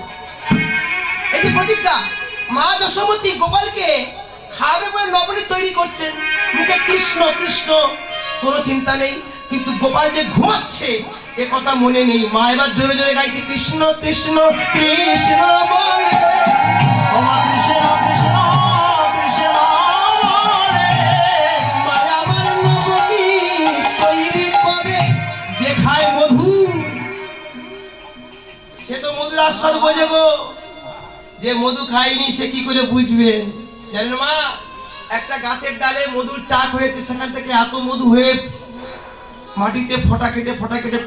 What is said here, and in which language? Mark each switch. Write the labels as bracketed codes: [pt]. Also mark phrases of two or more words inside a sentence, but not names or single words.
[bn] এই যে প্রতিজ্ঞা, মা যশোমতী গোপালকে খাওয়াবে বলে নবনী তৈরি করছেন, মুখে কৃষ্ণ কৃষ্ণ, কোনো চিন্তা নেই, কিন্তু গোপাল যে ঘুমাচ্ছে এ কথা মনে নেই। মা এবার জোরে জোরে গাইছে কৃষ্ণ কৃষ্ণ কৃষ্ণ বলে। [hi] ओम कृष्ण कृष्ण कृष्ण बोले, [bn] মায়া আমার নবনী তৈরি করে, যে খায় মধু সে তো মধুর আস্বাদ বোঝে গো, যে মধু খায়নি সে কি করে বুঝবে? জানেন মা, একটা গাছের ডালে মধুর চাক হয়েছে, সেখান থেকে এত মধু হয়ে মাটিতে ফোঁটা কেটে পড়ছে।